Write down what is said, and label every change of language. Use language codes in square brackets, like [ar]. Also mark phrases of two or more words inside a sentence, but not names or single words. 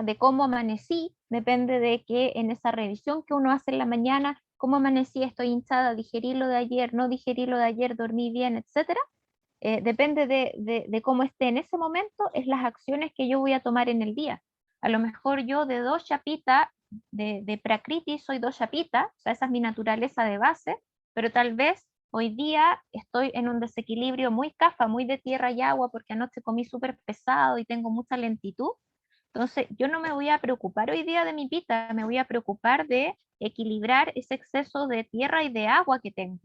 [es] De cómo amanecí, depende de que en esa revisión que uno hace en la mañana, cómo amanecí, estoy hinchada, digerí lo de ayer, no digerí lo de ayer, dormí bien, etcétera. Depende de cómo esté en ese momento, es las acciones que yo voy a tomar en el día. A lo mejor yo de [sa] dosha pitta, [es] de prakriti soy [sa] dosha pitta, [es] o sea, esa es mi naturaleza de base, pero tal vez hoy día estoy en un desequilibrio muy kapha, muy de tierra y agua, porque anoche comí súper pesado y tengo mucha lentitud. Entonces, yo no me voy a preocupar hoy día de mi pitta, me voy a preocupar de equilibrar ese exceso de tierra y de agua que tengo.